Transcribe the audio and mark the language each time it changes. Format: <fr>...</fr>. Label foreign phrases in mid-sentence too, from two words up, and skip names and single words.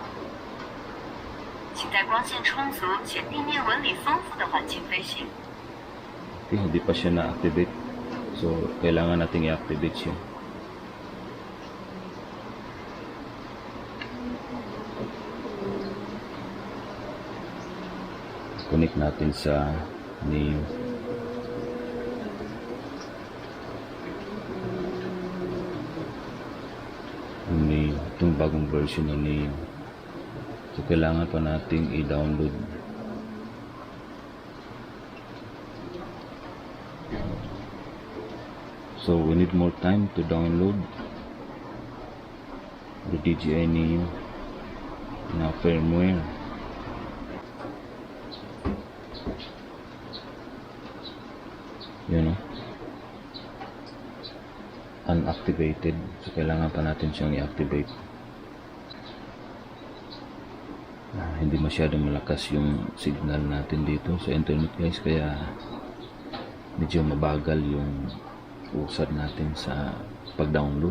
<zh>请在光线充足且地面纹理丰富的环境飞行。</zh> <tl>Okay, hindi pa siya na-activate. So, kailangan nating i-activate siya. Connect natin sa Neo. Neo, itong bagong version ng Neo. So, kailangan pa nating i-download.</tl> <en>So, we need more time to download the DJI Neo na firmware.</en> <tl>Yun, no?</tl> <en>Unactivated.</en> <tl>So, kailangan pa natin siyang i-activate. Hindi masyadong malakas yung signal natin dito sa internet guys, kaya medyo mabagal yung usad natin sa pag-download.</tl>